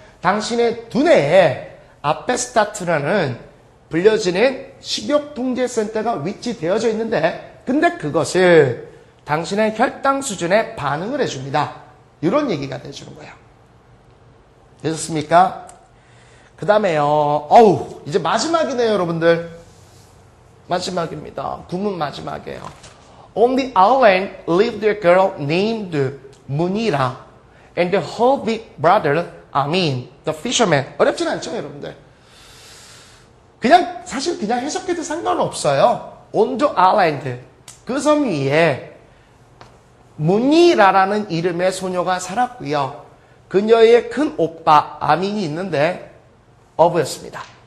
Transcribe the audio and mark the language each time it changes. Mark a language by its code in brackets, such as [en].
[ko] 당신의 두뇌에 아페스타트라는 불려지는 식욕통제센터가 위치되어져 있는데 근데 그것을 당신의 혈당 수준에 반응을 해줍니다. 이런 얘기가 돼주는 거예요. 되셨습니까? 그 다음에요. 이제 마지막이네요, 여러분들. 마지막입니다. 구문 마지막이에요. [en] On the island lived a girl named Munira and her big brother Amin, the fisherman. [ko] 어렵진 않죠, 여러분들. 사실 그냥 해석해도 상관없어요. [en] On the island. [ko] 그 섬 위에 무니라라는 이름의 소녀가 살았고요. 그녀의 큰 오빠 아민이 있는데 어부였습니다.